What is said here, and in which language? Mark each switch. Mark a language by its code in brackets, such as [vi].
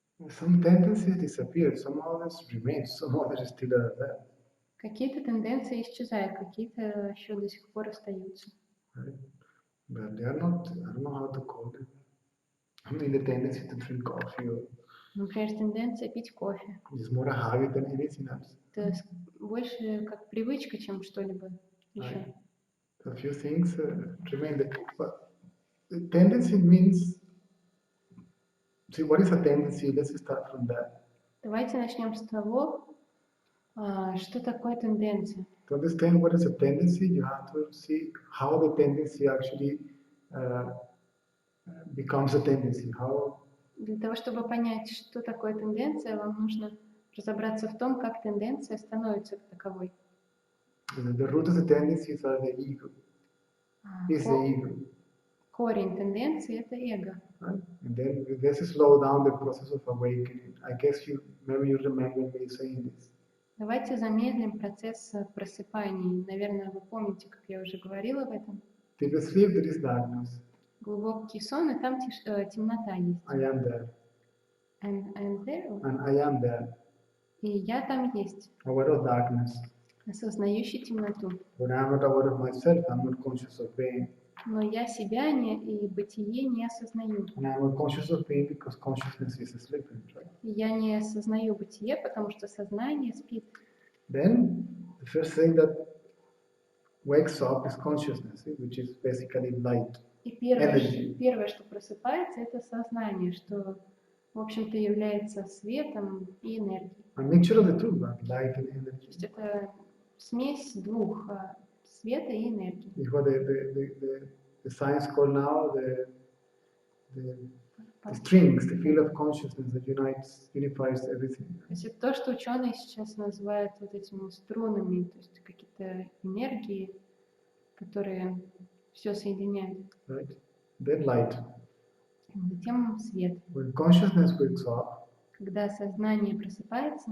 [en] Some tendencies disappeared, some others remain, some others still are there. [ru] Какие-то тенденции исчезают, какие-то еще до сих пор остаются. [en] Right? But they are not, I don't know how to call them. I mean, the tendency to drink coffee or [ru] Например, тенденция пить кофе. [en] is more a habit than anything else. [ru] Это больше как привычка, чем что-либо еще. [en] Right. So a few things remain. But the tendency means, see, what is a tendency? Let's start from that. [ru] Давайте начнем с того, что такое тенденция. [en] To understand what is a tendency, you have to see how the tendency actually becomes a tendency. How [ru] Для того, чтобы понять, что такое тенденция, вам нужно разобраться в том, как тенденция становится таковой. [en] the root of the tendencies are the ego. Is the ego. [ru] Корень тенденции – это эго. [en] Right? And then this is slow down the process of awakening. I guess maybe you remember me saying this. [ru] Давайте замедлим процесс просыпания. Наверное, вы помните, как я уже говорила об этом. [en] Deep sleep, there is darkness. [ru] Глубокий сон, и там темнота есть. [en] I am there. And there. And I am there. [ru] И я там есть. [en] Aware of darkness. [ru] Осознающий темноту. [en] When I'm not aware of myself, I'm not conscious of pain. [ru] Но я себя и бытие не осознаю. [en] And I'm not conscious of pain because consciousness is sleeping, right? [ru] И я не осознаю бытие, потому что сознание спит. [en] Then the first thing that wakes up is consciousness, which is basically light. [ru] И первое, что просыпается, это сознание, что, в общем-то, является светом и энергией. [en] A mixture of the two, light and energy. [ru] То есть это смесь двух, света и энергии. [en] Is what the science call now the strings, the field of consciousness that unifies everything. [ru] То есть это то, что ученые сейчас называют вот этими струнами, то есть какие-то энергии, которые все соединяют. [en] Right? Then light. [ru] Затем свет. [en] When consciousness wakes up, [ru] Когда сознание просыпается,